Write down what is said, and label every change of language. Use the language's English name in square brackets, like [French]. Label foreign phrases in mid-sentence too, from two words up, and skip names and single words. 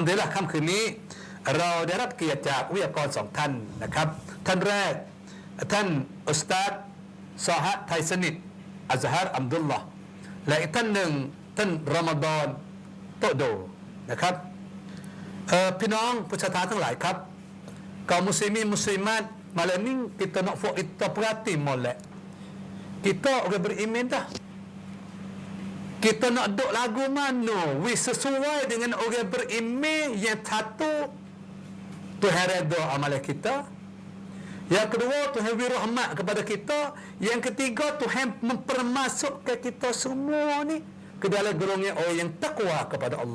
[Thai] ดุลิลละห์ค่ำคืนนี้เราได้รับเกียรติจากวิทยากร2 ท่านนะครับท่านแรกท่านอุสตาดซอฮะไทยสนิทอั ซฮาร์อัมดุลลอฮ์และอีกท่านหนึ่งท่านรอมฎอนโตโดนะครับพี่น้องผู้ศ รัทธาทั้งหลายครับ [Malay] kaum muslimin muslimat malam ni kita nak kita perhati molek kita orang beriman dah kita nak duk lagu mana sesuai dengan orang beriman yang satu Tuhan redha amalan kita, yang kedua Tuhan beri rahmat kepada kita, yang ketiga Tuhan mempermasukkan kita semua ni ke dalam golongan orang yang takwa kepada Allah.